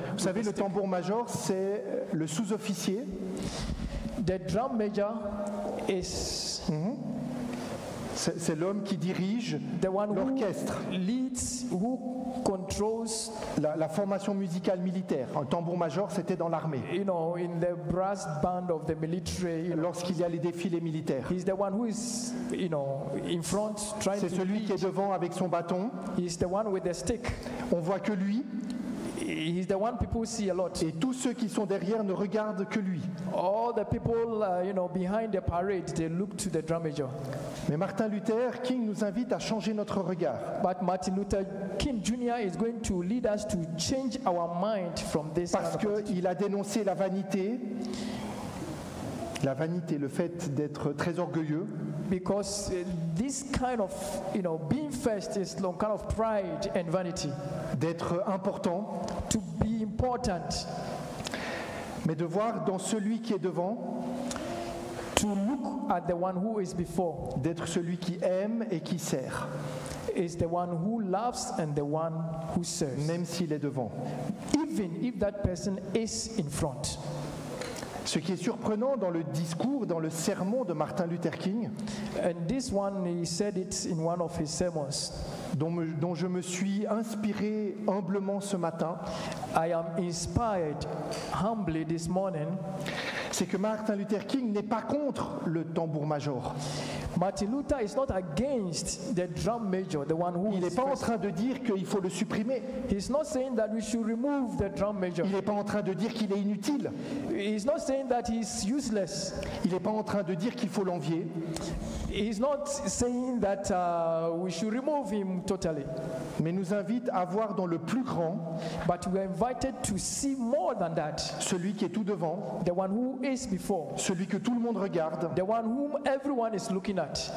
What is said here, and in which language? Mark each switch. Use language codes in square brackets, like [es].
[fr] Vous savez, le tambour-major, c'est le sous-officier. [en] The drum major is [fr] C'est l'homme qui dirige [en] the one [fr] l'orchestre, [en] who leads, who controls. [fr] la formation musicale militaire. Un tambour-major, c'était dans l'armée. [en] You know, in the brass band of the military. [fr] Lorsqu'il y a les défilés militaires. [en] He's the one who is, in front trying [fr] C'est [en] to [fr] celui [en] lead. [fr] qui est devant avec son bâton. [en] He's the one with the stick. [fr] On voit que lui. [en] He's the one people see a lot. [fr] Et tous ceux qui sont derrière ne regardent que lui. [en] All the people, behind the parade, they look to the drum major. [fr] Mais Martin Luther King nous invite à changer notre regard. [en] But Martin Luther King Jr. is going to lead us to change our mind from this. [fr] Parce qu'il a dénoncé la vanité, le fait d'être très orgueilleux. [en] Because this kind of, being first is some kind of pride and vanity. [fr] D'être important. [en] To be important. [fr] Mais de voir dans celui qui est devant. [en] To look at the one who is before. [fr] D'être celui qui aime et qui sert. [en] Is the one who loves and the one who serves. [fr] Même s'il est devant. [en] Even if that person is in front. [fr] Ce qui est surprenant dans le discours, dans le sermon de Martin Luther King, [en] and this one he said it in one of his sermons, [fr] dont je me suis inspiré humblement ce matin, [en] I am inspired humbly this morning, [fr] c'est que Martin Luther King n'est pas contre le tambour-major. [en] Martin Luther is not against the drum major, the one who [fr] Il n'est pas en train de dire qu'il faut le supprimer. [en] He's not saying that we should remove the drum major. [fr] Il n'est pas en train de dire qu'il est inutile. [en] He's not saying that he's useless. [fr] Il n'est pas en train de dire qu'il faut l'envier. [en] He's not saying that we should remove him totally. [fr] Mais nous invite à voir dans le plus grand, [en] but we are invited to see more than that. [fr] Celui qui est tout devant, [en] the one who is before, [fr] celui que tout le monde regarde, [en] the one whom everyone is looking at,